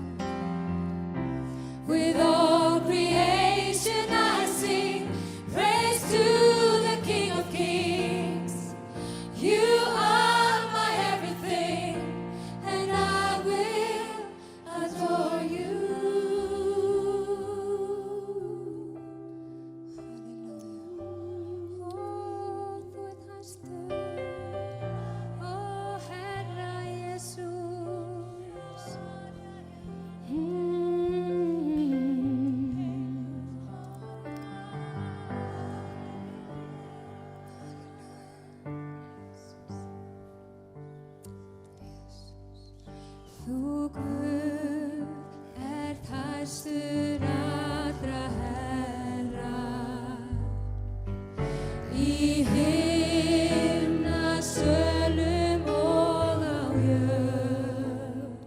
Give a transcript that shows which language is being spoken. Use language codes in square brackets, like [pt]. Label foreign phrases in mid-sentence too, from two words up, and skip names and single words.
[en] With all creation I sing praise to the King of Kings. You are my everything, and I will adore you. Hallelujah. [is] Oh, þú ert hæstur, ó Herra Jesús. Þú Guð ert hæstur allra herra, í himnasölum og á jörð.